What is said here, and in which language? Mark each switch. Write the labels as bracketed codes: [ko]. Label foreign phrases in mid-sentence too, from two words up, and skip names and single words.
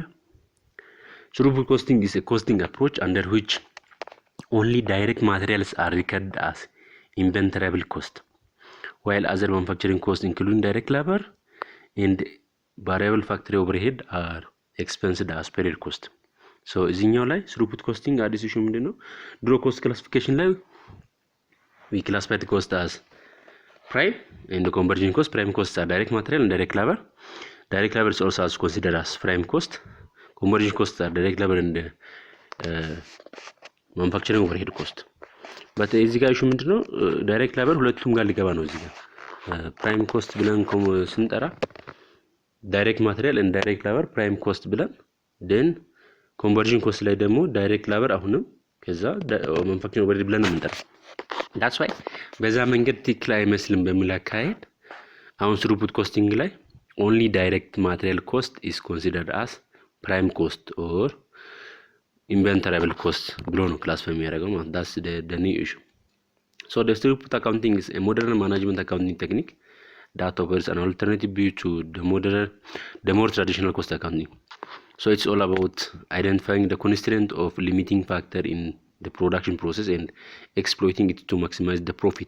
[en] Throughput costing is a costing approach under which only direct materials are recorded as inventoriable cost, while other manufacturing costs including direct labor and variable factory overhead are expensed as period cost. So [am] እዚህኛው ላይ [en] throughput costing [am] አዲስ issue ምንድነው? ድሮ [en] cost classification ላይ we classified the cost as prime and the conversion cost. Prime costs are direct material and direct labor. Direct labor is also considered as prime cost. Conversion costs are direct labor and manufacturing overhead cost. But [am] እዚህ ጋር issue ምንድነው? [en] direct labor [am] ሁለቱም ጋር ሊገባ ነው እዚህ ጋር [en] prime cost [am] ብለን ስንጠራ [en] direct material and direct labor prime cost ብለን then conversion cost [am] ላይ ደግሞ [en] direct labor [am] አሁንም ከዛ [en] manufacturing overhead [am] ብለን ነው የምንጠራው። [en] that's why [am] በዛ መንገድ ትክክል አይመስልም በሚል አካሄድ አሁን [en] throughput costing ላይ only direct material cost is considered as prime cost or inventoriable cost [am] ብሎ ነው [en] classify [am] የሚያደርገው ማለት [en] that's the new issue. So the throughput accounting is a modern management accounting technique that offers an alternative view to the more traditional cost accounting. So it's all about identifying the constraint of limiting factor in the production process and exploiting it to maximize the profit.